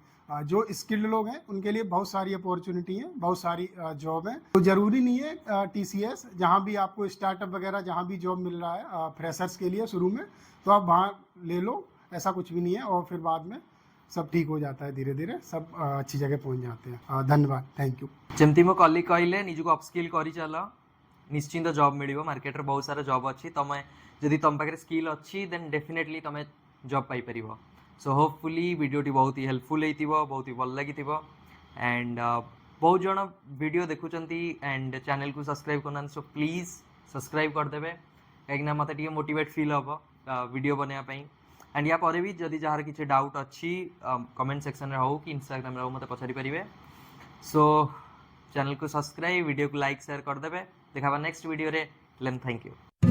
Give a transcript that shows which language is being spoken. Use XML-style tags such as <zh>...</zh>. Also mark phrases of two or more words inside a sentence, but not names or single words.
<hi>जो स्किल्ड लोग हैं उनके लिए बहुत सारी अपॉर्चुनिटी है, बहुत सारी जॉब है। तो ज़रूरी नहीं है टीसीएस जहाँ भी आपको स्टार्टअप वगैरह जहाँ भी जॉब मिल रहा है फ्रेशर्स के लिए शुरू में तो आप वहाँ ले लो, ऐसा कुछ भी नहीं है। और फिर बाद में सब ठीक हो जाता है, धीरे धीरे सब अच्छी जगह पहुंच जाते हैं। धन्यवाद,</hi> <en>thank you.</en> <or>ଯେମିତି ମୋ କଲିଗ କହିଲେ ନିଜକୁ ଅପସ୍କିଲ୍ କରିଚାଲ, ନିଶ୍ଚିନ୍ତ ଜବ୍ ମିଳିବ। ମାର୍କେଟରେ ବହୁତ ସାରା ଜବ୍ ଅଛି, ତମେ ଯଦି ତମ ପାଖରେ ସ୍କିଲ୍ ଅଛି</or> <en>then definitely</en> <or>ତମେ ଜବ୍ ପାଇପାରିବ।</or> <en>so hopefully</en> <or>ଭିଡ଼ିଓଟି ବହୁତ ହି ହେଲ୍ପଫୁଲ୍ ହେଇଥିବ, ବହୁତ ହି ଭଲ ଲାଗିଥିବ। ଆଣ୍ଡ ବହୁତ ଜଣ ଭିଡ଼ିଓ ଦେଖୁଛନ୍ତି ଆଣ୍ଡ ଚ୍ୟାନେଲକୁ ସବସ୍କ୍ରାଇବ୍ କରୁନାହାନ୍ତି,</or> <en>so please subscribe</en> <or>କରିଦେବେ, କାହିଁକିନା ମୋତେ ଟିକେ</or> <en>motivate feel</en> <or>ହେବ ଭିଡ଼ିଓ ବନେଇବା ପାଇଁ। ଆଣ୍ଡ ୟା ପରେ ବି ଯଦି ଯାହାର କିଛି ଡାଉଟ୍ ଅଛି</or> <en>comment sectionରେ</en> <or>ହଉ କି ଇନଷ୍ଟାଗ୍ରାମରେ ହଉ ମୋତେ ପଚାରି ପାରିବେ।</or> <hi>सो चैनल को सब्सक्राइब, वीडियो को</hi> <en>like share</en> <hi>कर देवे।</hi> <or>ଦେଖା</or> <en>next video</en> <or>ରେ।</or> <en>thank you.</en>